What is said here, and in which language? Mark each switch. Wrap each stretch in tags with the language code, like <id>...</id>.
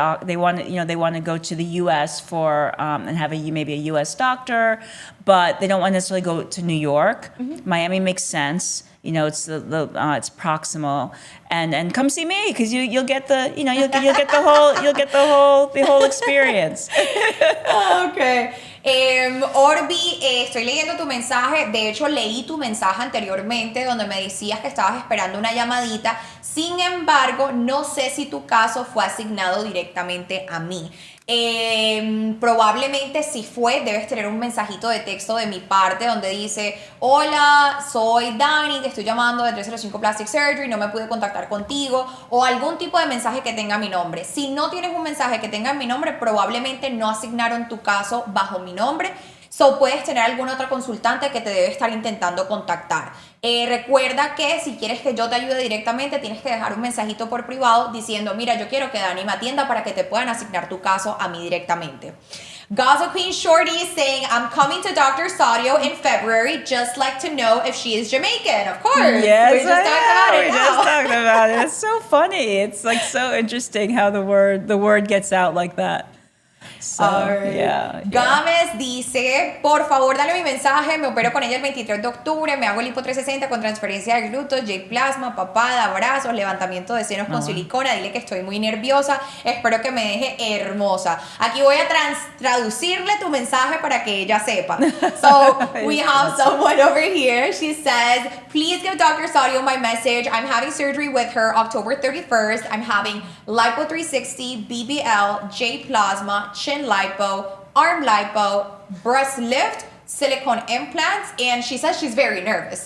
<en>They want to go to the U.S. for and have maybe a U.S. doctor, but they don't want to necessarily go to New York. Mm-hmm. Miami makes sense. It's it's proximal, and come see me because you'll get the the whole experience. Okay.</en> <es>Orbi, estoy leyendo tu mensaje. De hecho, leí tu mensaje anteriormente donde me decías que estabas esperando una llamadita. Sin embargo, no sé si tu caso fue asignado directamente a mí. Probablemente si fue, debes tener un mensajito de texto de mi parte donde dice: hola, soy Dani, te estoy llamando de 305 Plastic Surgery, no me pude contactar contigo, o algún tipo de mensaje que tenga mi nombre. Si no tienes un mensaje que tenga mi nombre, probablemente no asignaron tu caso bajo mi nombre. So, puedes tener alguna otra consultante que te debe estar intentando contactar. Recuerda que si quieres que yo te ayude directamente, tienes que dejar un mensajito por privado diciendo: mira, yo quiero que Dani me atienda, para que te puedan asignar tu caso a mí directamente.</es> <en>Gaza Queen Shorty is saying, I'm coming to Dr. Sadio in February. Just like to know if she is Jamaican. Of course. Yes, we just talked about it we now. just talked about it. It's so funny. It's like so interesting how the word gets out like that. So, yeah.</en> <es>Gámez dice: por favor, dale mi mensaje. Me opero con ella el 23 de octubre. Me hago el lipo 360 con transferencia de glúteos, J-plasma, papada, brazos, levantamiento de senos con silicona. Dile que estoy muy nerviosa. Espero que me deje hermosa. Aquí voy a traducirle tu mensaje para que ella sepa.</es> <en>So, we have someone over here. She says, please give Dr. Sadio my message. I'm having surgery with her October 31st. I'm having lipo 360, BBL, J-plasma, chin lipo, arm lipo, breast lift, silicone implants, and she says she's very nervous.</en>